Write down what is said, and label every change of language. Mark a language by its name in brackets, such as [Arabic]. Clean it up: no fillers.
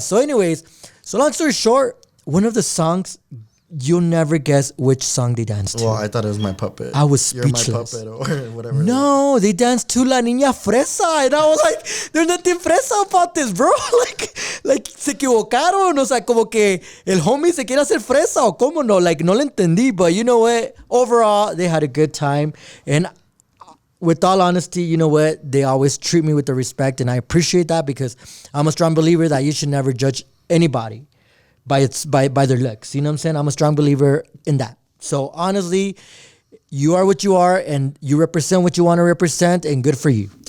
[English] So anyways, so long story short, one of the songs, you'll never guess which song they danced to. Well, I thought it was My Puppet. I was speechless. You're My Puppet or whatever. No, they danced to La Niña Fresa. And I was like, there's nothing fresa about this, bro. [Spanish] like se equivocaron. O sea, como que el homie se quiere hacer fresa o cómo no. [English] Like, [Spanish] no lo entendí. [English] But you know what? Overall, they had a good time. And with all honesty, you know what? They always treat me with the respect. And I appreciate that, because I'm a strong believer that you should never judge anybody by their looks. You know what I'm saying? I'm a strong believer in that. So honestly, you are what you are, and you represent what you want to represent, and good for you.